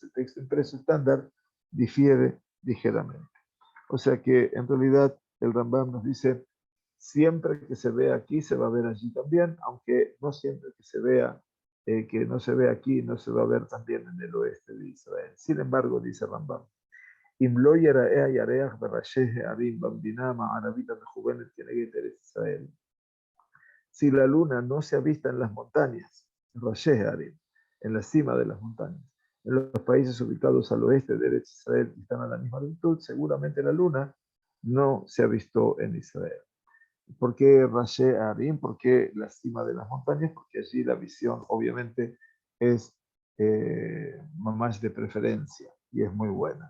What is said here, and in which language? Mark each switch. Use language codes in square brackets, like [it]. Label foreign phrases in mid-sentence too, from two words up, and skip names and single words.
[es] El texto impreso estándar difiere ligeramente. O sea que en realidad el Rambam nos dice, siempre que se vea aquí, se va a ver allí también, aunque no siempre que se vea, que no se ve aquí, no se va a ver también en el oeste de Israel. Sin embargo, dice Rambam, [he] אם לא ייראה הירח בראשי הערים במדינה המערבית [es] המכוונת כנגד ארץ ישראל. Si la luna no se ha visto en las montañas, [he] ראשי הערים, [es] en la cima de las montañas, en los países ubicados al oeste de Eretz Israel que están a la misma altitud, seguramente la luna no se ha visto en Israel. ¿Por qué [he] ראשי הערים? [es] ¿Por qué la cima de las montañas? Porque allí la visión obviamente es más de preferencia y es muy buena.